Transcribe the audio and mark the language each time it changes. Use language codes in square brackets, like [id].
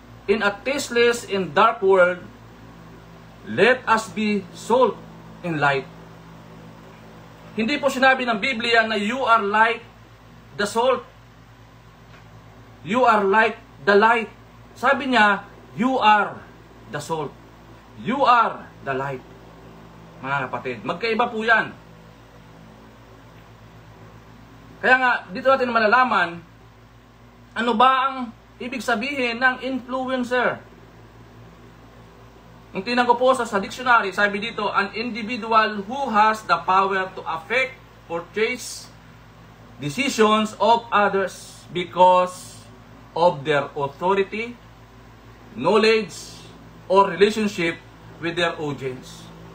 [en] In a tasteless and dark world, let us be salt and light. [tl] Hindi po sinabi ng Biblia na [en] you are like the salt. You are like the light. [tl] Sabi niya, [en] You are the salt. You are the light. [tl] Mga kapatid, magkaiba po yan. Kaya nga, dito natin malalaman, ano ba ang ibig sabihin ng influencer? Kung tingnan ko po sa dictionary, sabi dito, [en] an individual who has the power to affect or change decisions of others because of their authority, knowledge, or relationship with their audience.